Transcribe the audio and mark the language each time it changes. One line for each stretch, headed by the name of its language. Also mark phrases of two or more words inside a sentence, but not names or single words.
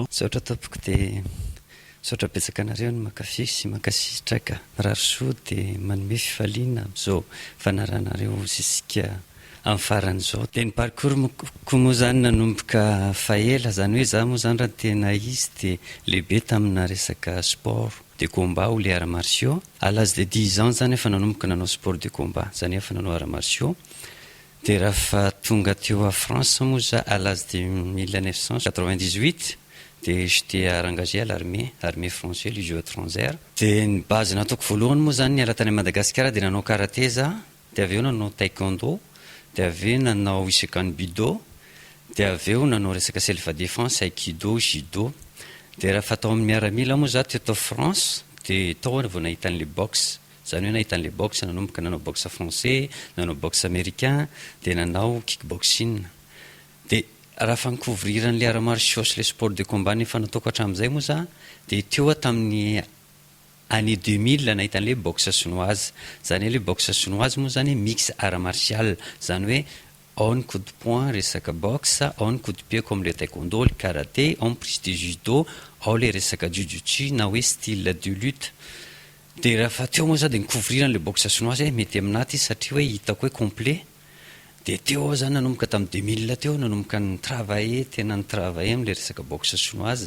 Malagasy: Saotra tompoko dia saotra betsaka anareo ny mankafy sy mankasitraka raharosoa dia manome fifaliana amin'izao fanaranareo zisika amin'ny faran'izao. Dia ny parcours moa zany nanomboka faela zany hoe za moa zany raha tena izy dia lehibe tamina resaka
French: sport de combat ou les arts martiaux. À l'âge de 10 ans
Malagasy: zany efa nanomboka nanao
French: sport de combat
Malagasy: zany efa nanao
French: arts martiaux.
Malagasy: Dia raha fa tonga teo
French: à France
Malagasy: moa za
French: à l'âge de 1998 dia j'étais engagé à l'armée française légion étrangère.
Malagasy: Dia ny base nataoko voalohany moa zany niala tany Madagasikara dia nanao karaté za, dia avy eo nanao taekwondo, dia avy eo nanao isekan budo, dia avy eo nanao resaka
French: self défense
Malagasy: aikido judo. Dia raha fa tao amin'ny miaramila moa za teto France dia tao vao nahita an'le boxe, zany hoe nahita an'le boxe nanomboka nanao
French: boxe français,
Malagasy: nanao
French: boxe américain,
Malagasy: dia nanao kickboxing. Dia raha fa nikouvrira ny
French: arts martiaux
Malagasy: sy
French: le sport de combat
Malagasy: nefa nataoko hatramin'izay moa za dia teo tamin'ny année 2000 nahita an'
French: le boxe chinoise.
Malagasy: Zany hoe
French: le boxe chinoise
Malagasy: moa zany mix
French: arts martial,
Malagasy: zany hoe ao ny
French: coup de poing
Malagasy: resaka boxe, ao ny
French: coup de pied comme le taekwondo, le karaté,
Malagasy: ao ny
French: prise de judo,
Malagasy: ao le resaka jujutsu na hoe
French: style de lutte.
Malagasy: Dia raha fa teo moa za dia nikouvrira
French: le boxe chinoise
Malagasy: mety aminaty satria hoe hitako hoe complet. Dia teo zany nanomboka tamin'ny 2000 teo nanomboka ny travailler tena ny travailler amin'le resaka
French: boxe chinoise.